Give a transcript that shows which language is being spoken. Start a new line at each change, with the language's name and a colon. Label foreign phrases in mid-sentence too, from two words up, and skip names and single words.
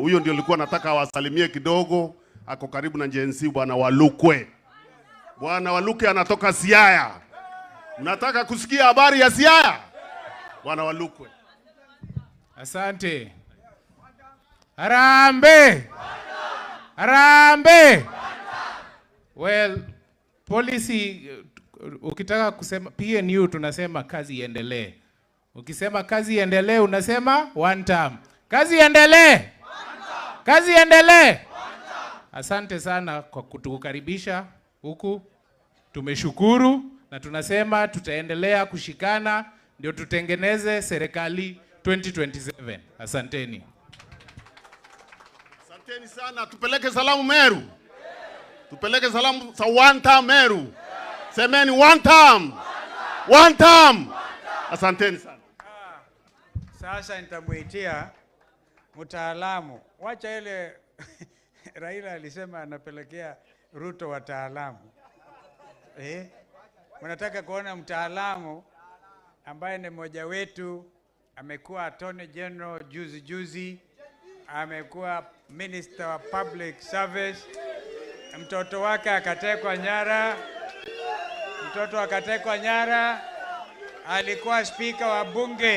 Swahili: Huyo ndio nilikuwa nataka wasalimie kidogo. Ako karibu na Gen Z, Bwana Walukwe. Bwana Walukwe anatoka Siaya. Mnataka kusikia habari ya Siaya? Bwana Walukwe. Asante. Harambe. Well, policy ukitaka kusema PNU tunasema kazi iendelee. Ukisema kazi iendelee unasema
English: one term.
Swahili: Kazi iendelee. Asante sana kwa kutukaribisha huku. Tumeshukuru na tunasema tutaendelea kushikana ndio tutengeneze serikali 2027. Asanteni. Asanteni sana. Tupeleke salamu Meru. Tupeleke salamu za
English: one term
Swahili: Meru. Semeni
English: one term.
Swahili: Asanteni sana. Sasa nitamuitia mtaalamu. Wacha ile Raila alisema anapelekea Ruto wataalamu. Mnataka kuona mtaalamu ambaye ni mmoja wetu, amekuwa
English: Attorney General
Swahili: juzi, amekuwa Minister wa
English: Public Service,
Swahili: mtoto wake akatekwa nyara, alikuwa speaker wa bunge.